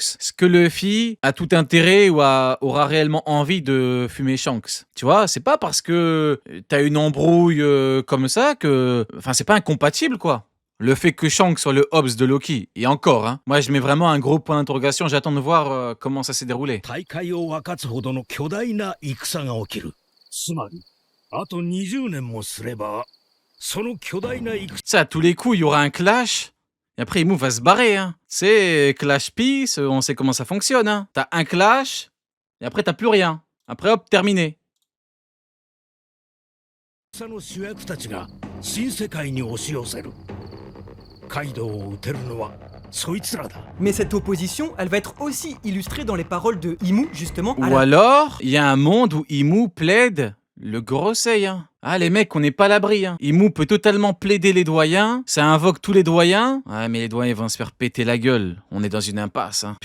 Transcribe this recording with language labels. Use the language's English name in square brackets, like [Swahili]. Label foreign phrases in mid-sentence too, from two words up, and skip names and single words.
[French] Est-ce que Luffy a tout intérêt ou aura réellement envie de fumer Shanks? Tu vois, c'est pas parce que t'as une embrouille comme ça que... Enfin, c'est pas incompatible, quoi. Le fait que Shanks soit le Hobbs de Loki, et encore, hein. Moi, je mets vraiment un gros point d'interrogation. J'attends de voir comment ça s'est déroulé. [Japanese] 大海を分かつほどの巨大な戦が起きる。つまり、あと20年もすれば、その巨大な戦 [French] Ça, à tous les coups, il y aura un clash. Et après, Imu va se barrer, hein. Tu sais, clash peace, on sait comment ça fonctionne, hein. T'as un clash, et après, t'as plus rien. Après, hop, terminé. [Japanese] の主役たちが新世界に押し寄せる。カイドウを撃てるのはそいつらだ。 [French] Mais cette opposition, elle va être aussi illustrée dans les paroles de Imu, justement. Ou alors, il y a un monde où Imu plaide le Gorosei, hein. Ah, les mecs, on n'est pas à l'abri, hein. Imu peut totalement plaider les doyens, ça invoque tous les doyens. Ouais, mais les doyens, ils vont se faire péter la gueule. On est dans une impasse, hein.